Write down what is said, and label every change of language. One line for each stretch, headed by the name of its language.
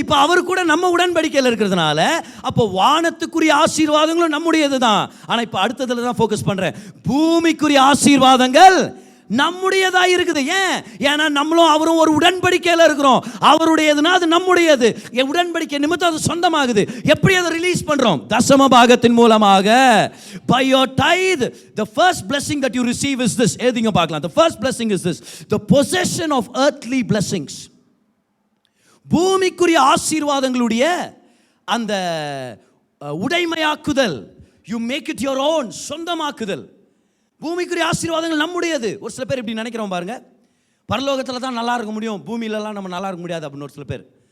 Tamil: இப்போ அவர் கூட நம்ம உடன்படிக்கையில் இருக்கிறதுனால அப்போ வானத்துக்குரிய ஆசீர்வாதங்களும் நம்முடையது தான். ஆனால் இப்போ அடுத்ததுல தான் ஃபோக்கஸ் பண்ணுறேன். பூமிக்குரிய ஆசீர்வாதங்கள் நம்முடையதா இருக்குது. ஏன்னா நம்மளும் அவரும் ஒரு உடன்படிக்கையில் இருக்கிறோம். அவருடையதுன்னா அது நம்முடையது. உடன்படிக்கை நிமித்தம் அது சொந்தமாகுது. எப்படி அதை ரிலீஸ் பண்றோம்? தசம பாகத்தின் மூலமாக.
English: By your tithe, the first blessing that you receive is this.
Tamil: ஏதிங்க பார்க்கலாம்.
English: The first blessing is this, the possession of earthly blessings.
Tamil: பூமிக்குரிய ஆசீர்வாதங்களுடைய அந்த உடைமையாக்குதல்,
English: you make it your own,
Tamil: சொந்தமாக்குதல். பூமிக்குரிய ஆசீர்வாதங்கள் நம்முடையது. ஒரு சில பேர் இப்படி நினைக்கிறோம் பாருங்க, பரலோகத்தில் தான் நல்லா இருக்க முடியும், பூமியிலலாம் நம்ம நல்லா இருக்க முடியாது அப்படின்னு ஒரு சில பேர்.